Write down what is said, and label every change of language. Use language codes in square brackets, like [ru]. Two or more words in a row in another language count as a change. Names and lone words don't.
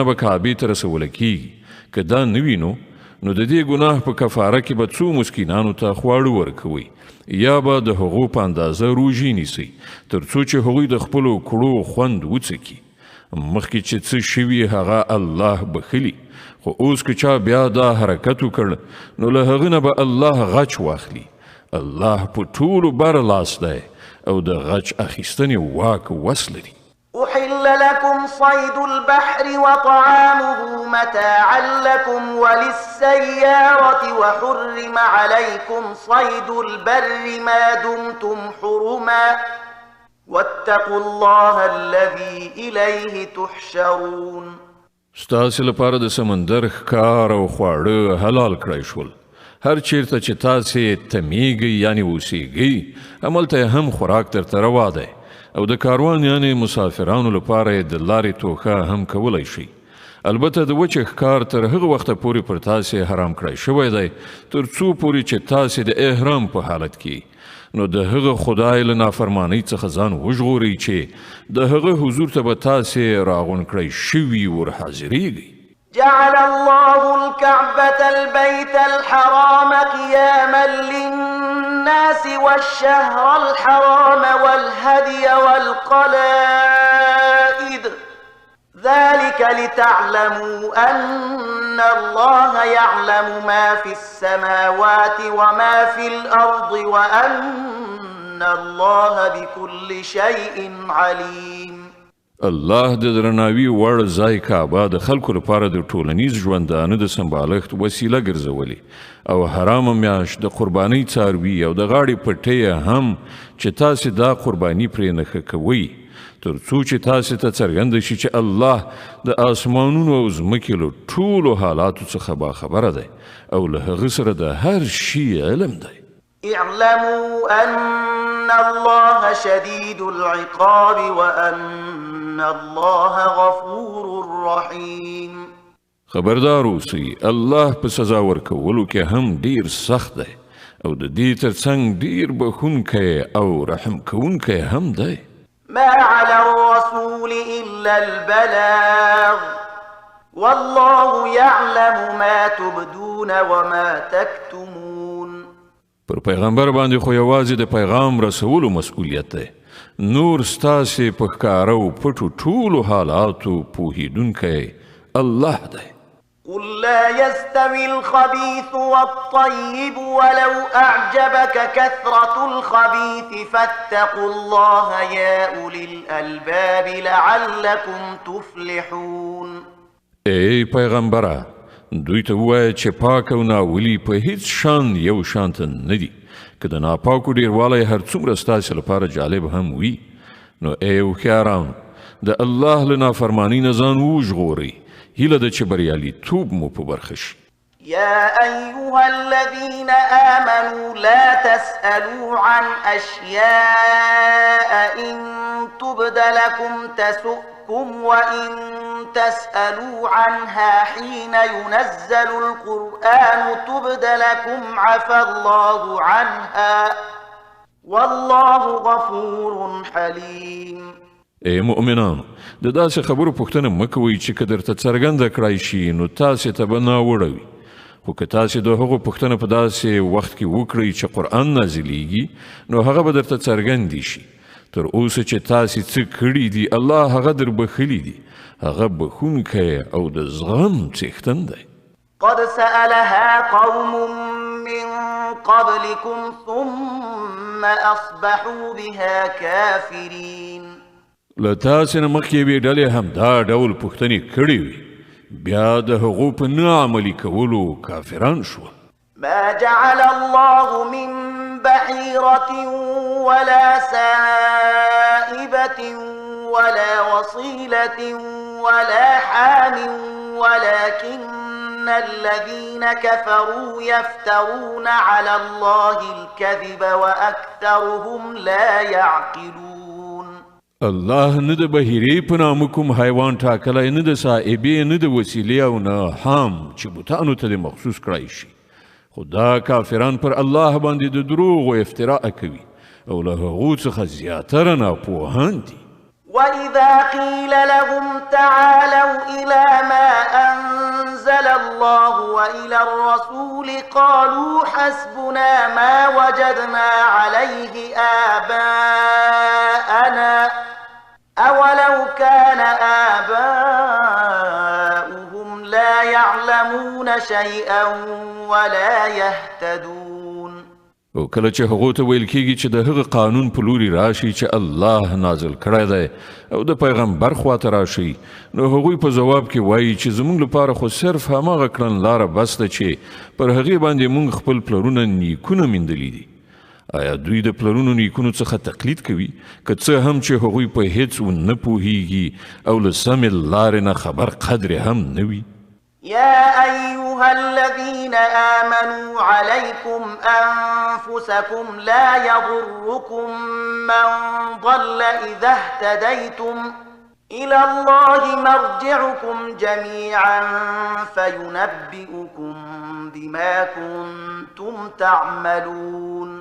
[ps] به کعبې ته رسوله کیږي که دا نه وي نو د دې ګناه په کفاره کې به څو مسکینانو ته خواړه ورکوئ یا به د هغو په اندازه روژې نیسئ تر څو چې هغوی د خپلو کړو خوند وڅکي مخکې چې څه شوي هغه الله بخلي خو اوس که چا بیا دا حرکت وکړ نو له هغه نه به الله غچ واخلي الله په ټولو بر لاس دی او د غچ اخیستنې واک وس لري. [ar] أحل لكم صيد البحر وطعامه متاعا لكم وللسيارة وحرم عليكم صيد البر ما دمتم حرما واتقوا الله الذي إليه تحشرون. [ps] ستاسې لپاره د سمندر ښکار او خواړه حلال کړی شول. هر چیرته چې تاسې تمیږئ یعنی اوسیږئ هملته هم خوراک درته روا دی او د کاروان یعنی مسافرانو لپاره د لارې توښه هم کولی شي. البته د وچې ښکار تر هغه وخته پورې پر تاسې حرام کړی شوی دی تر څو پورې چې تاسې د احرام په حالت کې نو د هغه خدای له نافرمانۍ څخه ځان وژغورئ چې د هغه حضور ته به تاسې راغونډ کړی شوي ورحاضرېږئ. [ar] جعل الله الكعبة البيت الحرام قياما للناس والشهر الحرام والهدي والقلائد ذلك لتعلموا أن الله يعلم ما في السماوات وما في الأرض وأن الله بكل شيء عليم. [ps] الله د درناوي وړ ځای کعبه د خلکو لپاره د ټولنیز ژوندانه د سمبالښت وسیله ګرځولې او حرامه میاشت د قربانۍ څاروي او د غاړې پټۍ هم چې تاسې دا قرباني پرې نښه کوئ تر څو چې تاسې ته څرګنده شي چې الله د آسمانونو او ځمکې له ټولو حالاتو څخه باخبره دی او له هغه سره د هر شي علم دی. [ar] اعلموا أن الله شديد العقاب وأن الله غفور رحيم. [ps] خبردار اوسئ الله په سزا ورکولو کې هم ډیر سخت دی او د دې ترڅنګ ډیر بخښونکی او رحم کوونکی هم دی. [ar] ما على الرسول إلا البلاغ والله يعلم ما تبدون وما تكتمون. [ps] پر پیغمبر باندې خو یوازې د پیغام رسولو مسؤلیت دی. نور ستاسې په ښکاره او پټو ټولو حالاتو پوهیدونکی الله دی. [ar] قل لا يستوي الخبيث والطيب ولو أعجبك كثرة الخبيث فاتقوا الله يا أولي الألباب لعلكم تفلحون. [ps] ای پیغمبره دوی ته ووایه چې پاک او ناولي په هیڅ شان یو شانته نه دي. که د ناپاکو ډیروالی هر څومره ستاسې لپاره جالب هم وي نو ای هوښیارانو د الله له نافرمانۍ نه ځان وژغورئ. هیله ده چې بریالیتوب مو په برخه شي. [ar] يا أيها الذين آمنوا لا تسألوا عن أشياء إن تبد لكم تسؤكم وإن تسألوا عنها حين ينزل القرآن تبد لكم عفى الله عنها والله غفور حليم. [ps] ای مؤمنانو د داسې خبرو پوښتنه مه کوئ چې که درته څرګنده کړی شي نو تاسې ته به ناوړه وي. خو که تاسې د هغو پوښتنه په داسې وخت کې وکړئ چې قرآن نازلیږي نو هغه به درته څرګندې شي. تر اوسه چې تاسې څه کړي دي الله هغه در بخښلي دي. هغه بخښونکی او د زغم څښتن دی. [ar] قد سألها قوم من قبلكم ثم أصبحوا بها كافرين. [ps] له تاسې نه مخکې یوې ډلې همدا ډول پوښتنې کړې وي بیا د هغو په نه عملي کولو کافران شول. [ar] ما جعل الله من بحيرة ولا سائبة ولا وصيلة ولا حام ولكن الذين كفروا يفترون على الله الكذب وأكثرهم لا يعقلون. [ps] الله نه د بهیرې په نامه کوم حیوان ټاکلی نه د سائبې نه د وسیلې او نه حام چې بوتانو ته د مخصوص کړی شي. خو دا کافران پر الله باندې د دروغ و افتراء کوي او له هغو څخه زیاتره ناپوهان دي. وإذا قيل لهم تعالوا إلى ما أنزل الله وإلى الرسول قالوا حسبنا ما وجدنا عليه آباءنا أولو كان آباؤهم لا يعلمون شيئا ولا يهتدون. او کله چې هغو ته ویل کېږي چې د هغه قانون په لوري راشي چې الله نازل کړی دی او د پیغمبر خواته راشي نو هغوی په ځواب کې وایي چې زموږ لپاره خو صرف هماغه کړنلاره بس ده چې پر هغې باندې موږ خپل پلرونه نیکونه میندلي دي. آیا دوی د پلرونو نیکونو څخه تقلید کوي که څه هم چې هغوی په هیڅ ونه پوهیږي او له سمې لارې نه خبر قدر هم نه وي؟ [ar] يا أيها الذين آمنوا عليكم أنفسكم لا يضركم من ضل إذا اهتديتم إلى الله مرجعكم جميعا فينبئكم بما كنتم تعملون.